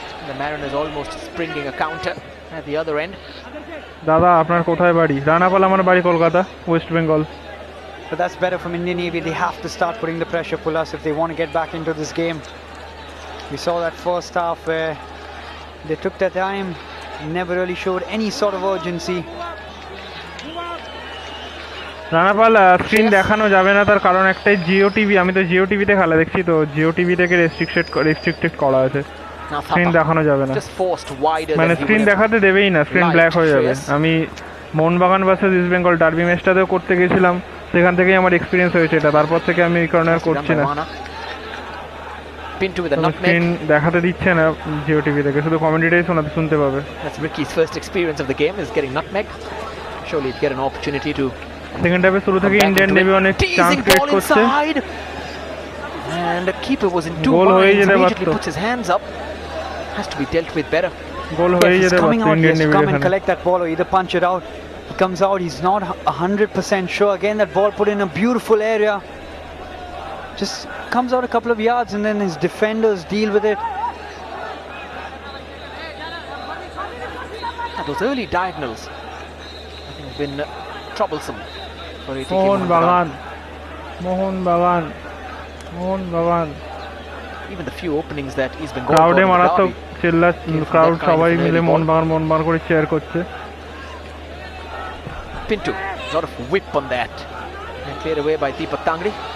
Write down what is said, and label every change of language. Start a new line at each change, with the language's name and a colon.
English: The Mariners almost springing a counter at the other end.
Bangla: দাদা আপনার কোথায় বাড়ি রানাপাল আমার বাড়ি Kolkata West Bengal
English: But that's better from Indian Navy. They have to start putting the pressure, Pulas, if they want to get back into this game. We saw that first half where they took their time, never really showed any sort of urgency.
Bangla: রানাপাল screen দেখানো যাবে না তার কারণ একটাই Jio TV আমি তো জিও টিভিতে খেলা দেখছি তো জিও টিভি থেকে রেস্ট্রিক্টেড করা আছে স্ক্রিন দেখানো যাবে না মানে স্ক্রিন দেখাতে দেবেই না স্ক্রিন ব্ল্যাক হয়ে যাবে আমি Mohun Bagan versus east Bengal derby ম্যাচটাতেও করতে গেছিলাম সেখান থেকেই আমার এক্সপিরিয়েন্স হয়েছে এটা তারপর থেকে আমি এই কারণে আর করছি না স্ক্রিন দেখাতে দিচ্ছে না জিও টিভি থেকে শুধু কমেন্ট্রিটাই শুনতে পাবে
English: Ricky's first experience of the game is getting nutmeg. Surely he'd get an opportunity to
Bangla: second হাফে শুরু থেকে ইন্ডিয়ান নেভি অনেক চান্স ক্রিয়েট করছে
English: and the keeper was in two minds, immediately puts his hands up. Has to be dealt with better.
Bangla: গোল হয়ে যেতে পারতো Indian navy
English: Come and collect that ball or either punch it out. He comes out, he's not 100% sure. Again, that ball put in a beautiful area. Just comes out a couple of yards and then his defenders deal with it. Those early diagonals I think have been troublesome for ATK Mohunbagan. Mohunbagan. Even the few openings that he's been
Bangla: ক্রাউডে মারাত্মক চিল্লা crowd সবাই মিলে মোহনবাগান করে chair করছে
English: Pinto, a lot of whip on that and cleared away by Deepak Tangri.